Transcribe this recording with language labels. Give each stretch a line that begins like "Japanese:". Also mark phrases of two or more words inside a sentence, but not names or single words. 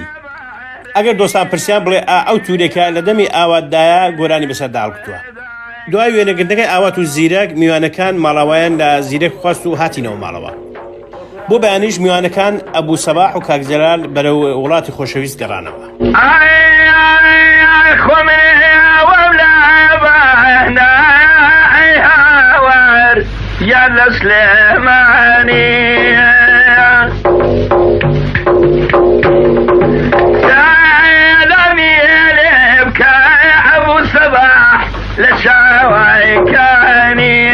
Central Kurdish: ئەگەر دۆستان پرسیان بڵێ ئەو توورێکە لە دەمی ئاواتدایە گۆرانی بەسەردا هەڵکوتووە. دوای وێنەگرتنەکەی ئاوات و زیرەک میوانەکان ماڵاوایان لە زیرەک خواست و هاتینەوە ماڵەوە. بۆ بەیانیش میوانەکان ئەبوو سەباح و کاک جەلال بەرەو وڵاتی خۆشەویست گەڕانەوە.
Arabic: يا السليماني سلامي لك يا ابو صباح لشوايكاني